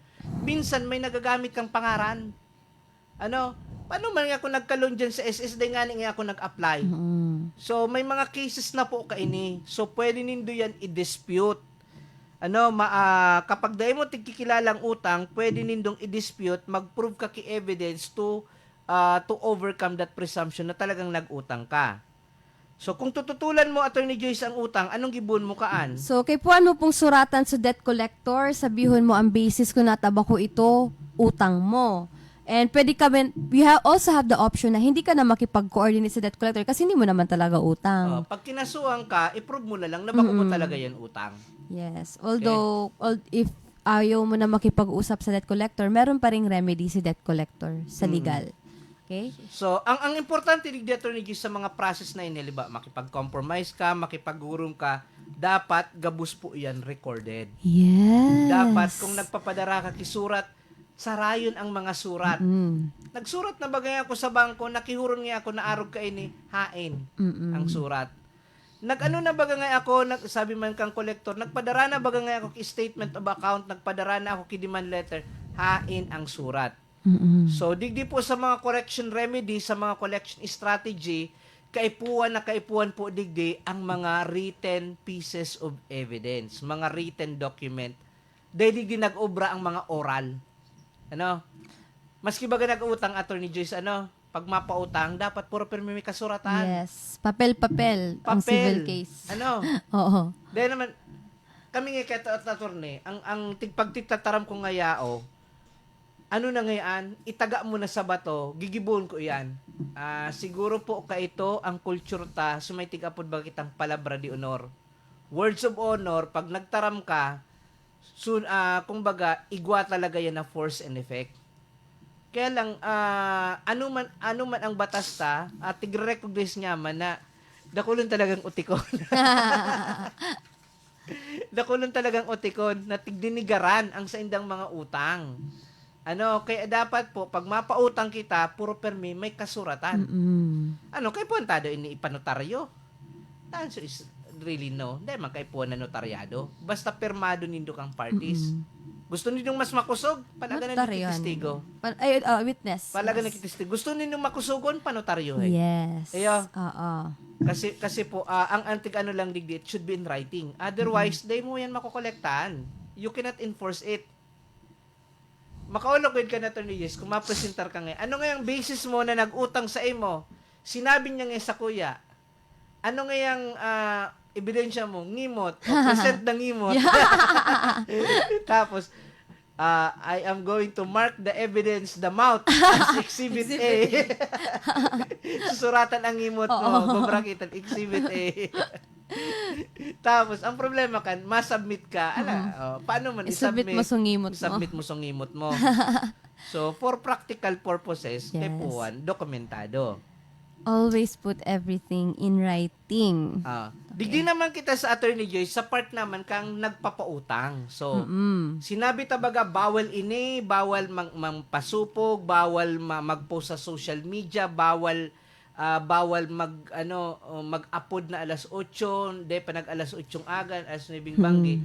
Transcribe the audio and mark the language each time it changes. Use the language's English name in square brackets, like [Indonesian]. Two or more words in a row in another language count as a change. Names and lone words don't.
[Bikol] Minsan may nagagamit kang pangaran. Paano man ako nagkalon dyan sa SS, dahil nga ako nag-apply. So, may mga cases na po ka ini. So, pwede nindo yan i-dispute. Kapag dahil mo tigkikilalang utang, pwede nindong i-dispute, mag-prove ka ki evidence [English] to overcome that presumption [Bikol] na talagang nag-utang ka. So, kung tututulan mo, Attorney Joyce, ang utang, anong gibon mo kaan? So, kay puan mo pong suratan sa debt collector, sabihon mo ang basis kung nataba ko ito, utang mo. [Filipino] And pwede kami, [English] also have the option [Filipino] na hindi ka na makipag-coordinate sa [English] debt collector [Filipino] kasi hindi mo naman talaga utang. Pag kinasuhan ka, i-prove mo na lang na bako mo talaga yan utang. [English] Yes. [Filipino] Although, if ayaw mo na makipag-usap sa [English] debt collector, [Filipino] meron pa ring remedy si debt collector sa legal. [English] Okay? [Bikol] So, ang importante ni Attorney Joyce sa mga process na yun, ba, makipag-compromise ka, makipag-urong ka, dapat gabus po yan recorded. [English] Yes. [Bikol] Dapat kung nagpapadara ka kisurat, sarayon ang mga surat. Nagsurat na bagay ako sa bangko, nakihuron nga ako na arog ka ini, hain ang surat. Nag-ano na baga nga ako, sabi man kang collector, nagpadara na baga nga ako ki [English] statement of account, [Bikol] nagpadara na ako ki [English] demand letter, [Bikol] hain ang surat. So, digdi po sa mga [English] correction remedy, [Bikol] sa mga [English] collection strategy, [Bikol] kaipuan po digdi ang mga [English] written pieces of evidence, [Bikol] mga [English] written document. [Bikol] Dahil digdi nag-obra ang mga oral. Maski baga nag-utang, Attorney Joyce, pag mapautang, dapat puro pirmi may kasuratan. Yes. Papel ang [English] civil case. [Bikol] Oo. Dahil naman, kami nga kaya attorney, ang pagtitataram ko nga yao, na ngayon, itaga mo na sa bato, gigibon ko yan. Siguro po ka ito, ang culture ta, sumaitig apod ba kitang [Spanish] palabra di honor. [English] Words of honor, [Bikol] pag nagtaram ka, kumbaga, igwa talaga yan na [English] force and effect. [Bikol] Kaya lang, ano man ang batas ta, tigre-recognize niya man na dakulon talagang utikon. Dakulon talagang utikon na tigdinigaran ang sa indang mga utang. Kaya dapat po, pag mapautang kita, puro permi, may kasuratan. Kaya puwantado ini ipanotaryo? [English] The answer is really no. [Bikol] Hindi man kay po na notaryado. Basta permado nindo kang parties. Gusto ninyong mas makusog? Palaga na Notaryohan. testigo. Witness. Palaga na Yes. testigo. Gusto ninyong makusugon? Panotaryohin. Yes. Ayo. Oo. Kasi po, ang antig ano lang digdi, [English] it should be in writing. [Bikol] Otherwise, day mo yan makukolektahan. [English] You cannot enforce it. [Bikol] Makaulog ka na to ni Yes, kung mapresentar ka ngayon. Ano nga yung basis mo na nag-utang sa imo? Sinabi niya nga sa kuya. Ano nga yung ebidensya mo? Ngimot. O present na ngimot. Tapos, [English] I am going to mark the evidence, the mouth, as Exhibit A. [Bikol] Susuratan ang ngimot mo. Babrakitan, Exhibit A. Tapos, ang problema kan, masubmit ka. Paano man I-submit mo sa ngimot mo. Submit mo sa ngimot mo. [English] So, for practical purposes, Yes. step 1, dokumentado. Always put everything in writing. [Bikol] Digdi naman kita sa Attorney Joyce, sa part naman kang nagpapautang. So, sinabi tabaga, bawal ini, bawal magpasupog, bawal mag-post sa [English] social media, [Bikol] bawal mag-upload na alas 8, de pa nag alas 8 agan, alas 9 banggi.